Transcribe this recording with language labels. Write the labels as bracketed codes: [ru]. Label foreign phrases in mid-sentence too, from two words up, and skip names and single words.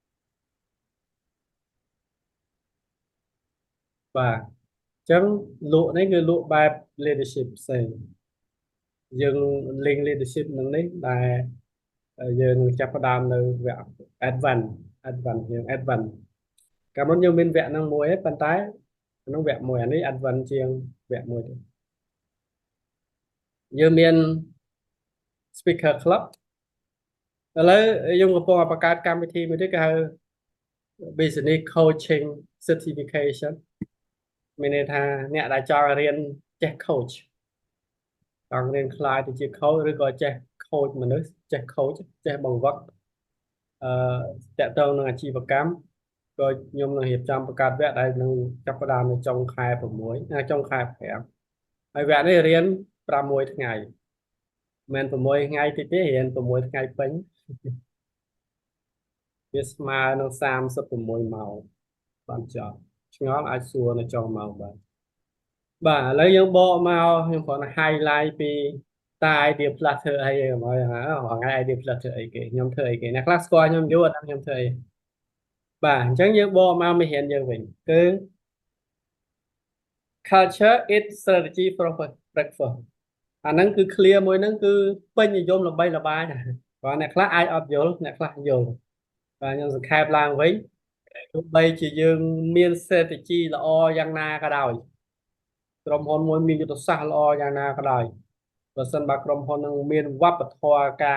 [km] បាទអញ្ចឹងលក់នេះគឺលក់បែប leadership ផ្សេងយើង [en] link leadership [km] នឹងនេះដែលយើងចាប់ផ្ដើមនៅវគ្គ advance យើង advance កាលមុនយើងមានវគ្គហ្នឹងមួយឯងប៉ុន្តែក្នុងវគ្គមួយអានេះ advance ជាងវគ្គមួយទៀត យើងមាន [en] speaker club [km] ឥឡូវយើងកំពុងបង្កើតកម្មវិធីមួយទៀតគេហៅ [en] business coaching certification [km] មានន័យ ថាអ្នកដែលចង់រៀនចេះ coach ចង់រៀនខ្លាយទៅជា coach ឬក៏ចេះ coach មនុស្សចេះ coach ចេះបង្វឹកតាក់ទងនឹងអាជីវកម្មក៏ខ្ញុំនឹងរៀបចំបង្កើតវគ្គដែលនឹងចាប់ផ្ដើមនៅចុងខែ6ចុងខែ5ហើយវគ្គនេះរៀន6ថ្ងៃមិន6ថ្ងៃតិចទេរៀន6ថ្ងៃពេញ វាស្មើនឹង36ម៉ោងបានចប់ឆ្ងល់អាចសួរនៅចុងម៉ោងបាទឥឡូវយើងបកមកខ្ញុំគ្រាន់តែ highlight ពីតា idea plus ធ្វើអីហ្មងថ្ងៃ idea plus ធ្វើអីគេខ្ញុំធ្វើអីគេអ្នកខ្លះស្គាល់ខ្ញុំយូរអត់ដឹងខ្ញុំធ្វើអីបាទអញ្ចឹងយើងបកមកមេរៀនយើងវិញគឺ [en] culture is strategy for breakfast [km] អាហ្នឹងគឺ clear មួយហ្នឹងគឺពេញនិយមល្បីល្បាញបាទអ្នកខ្លះអាចអត់យល់អ្នកខ្លះយល់បាទខ្ញុំសង្ខេបឡើងវិញទោះបីជាយើងមាន strategy ល្អយ៉ាងណាក៏ដោយក្រុមហ៊ុនមួយមានយុទ្ធសាស្ត្រល្អយ៉ាងណាក៏ដោយបើសិនបើក្រុមហ៊ុននឹងមានវប្បធម៌ការ